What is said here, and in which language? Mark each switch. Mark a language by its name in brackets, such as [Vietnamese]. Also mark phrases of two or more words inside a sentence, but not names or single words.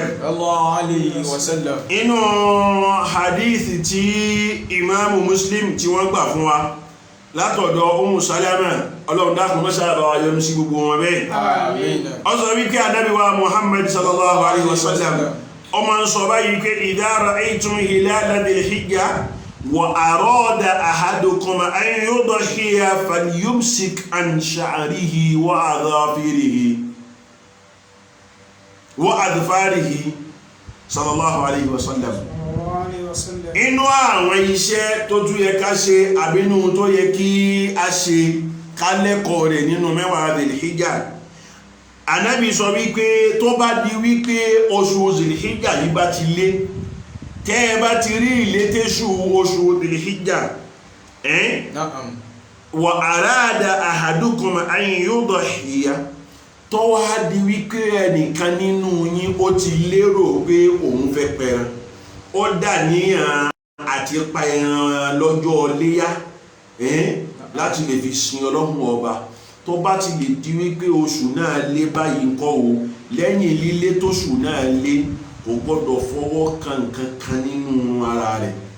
[Arabic] صلى الله عليه وسلم [Yoruba] inú hadithi tí Imamu Muslim tí wọ́n gbà fún wa látọ̀dọ̀ Ummu Salama Ọlọ́run dákun mọ́ sára wa yọ́nú sí gbogbo wọn bẹ́ẹ̀ ó sọ wípé Ànábì wa Muhammad [Arabic] صلى الله عليه وسلم [Yoruba] ó máa ń sọ báyìí pé [Arabic] إذا رأيتم هلال ذي الحجة وأراد أحدكم أن يضحي فليمسك عن شعره وأظفاره وأظفاره صلى الله عليه وسلم [Yoruba] inú àwọn iṣẹ́ tó tún yẹ ká ṣe àbínú tó yẹ kí a ṣe ká lẹ́kọ̀ọ́ rẹ̀ nínú mẹ́wàá Dhul-Hijjah Ànábì sọ wípé tó bá di wípé oṣù Dhul-Hijjah yìí bá ti lé tẹ́ ẹ bá ti rí ìlétésù oṣù Dhul-Hijjah [Arabic] وأراد أحدكم أن يضحي [Yoruba] tó wá di wípé ẹnìkan nínú yín ó ti lérò pé òun fẹ́ pẹran ó dà níyàn àti pa ẹran lọ́jọ́ léyá láti lè fi sin Ọlọ́run ọba tó bá ti lè di wípé oṣù náà lé báyìí ńkọ́ o lẹ́yìn lílé tóṣù náà lé kò gbọ́dọ̀ fọwọ́ kan nǹkan kan nínú ara rẹ̀